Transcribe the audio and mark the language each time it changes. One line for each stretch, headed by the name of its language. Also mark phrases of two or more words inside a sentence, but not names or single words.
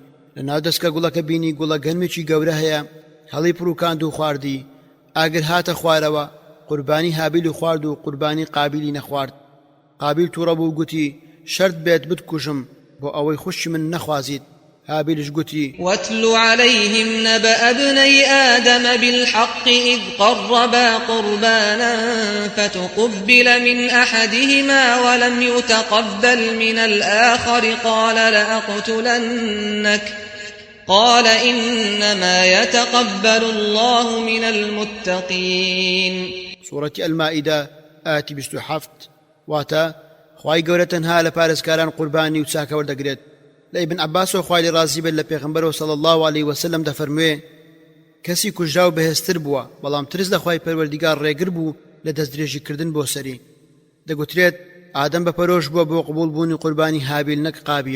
Central Kurdish: لەناو دەستکە گوڵەکە بینی گوڵە گەنمێکی گەورە هەیە، هەڵی پڕووکاند و خواردی. ئاگر هاتە خوارەوە قوربانی هابیل و خوارد و قوربانی قابیلی نەخوارد. قابیل تووڕە بوو گوتی شەرت بێت بتکوژم بۆ ئەوەی خوشی من نەخوازیت. هابیلش گوتی
Arabic: واتل عليهم نبأ ابني آدم بالحق إذ قربا قربانا فتقبل من أحدهما ولم يتقبل من الآخر قال لأقتلنك قال إنما يتقبل الله من المتقين.
Central Kurdish: سورة المائدة آتي 27 واتا خواهی گەورە تەنها لە پارێزکاران قوربانی و چاکە وەردەگرێت. لە ئیبن عەباس و خوای لێ ڕازی بێت لە پێغەمبەرەوە
Arabic: صلی الله عليه وسلم
Central Kurdish: دەفەرموێ کەسی کوژرا و بەهێزتر بووە بەڵام ترس لە خوای پەروەردیگار ڕێگر بوو لە دەستدرێژیکردن بۆ سەری. دەگوترێت ئادەم بەپەرۆش بووە بۆ قبول بوونی قوربانی هابیل نەک قابیل.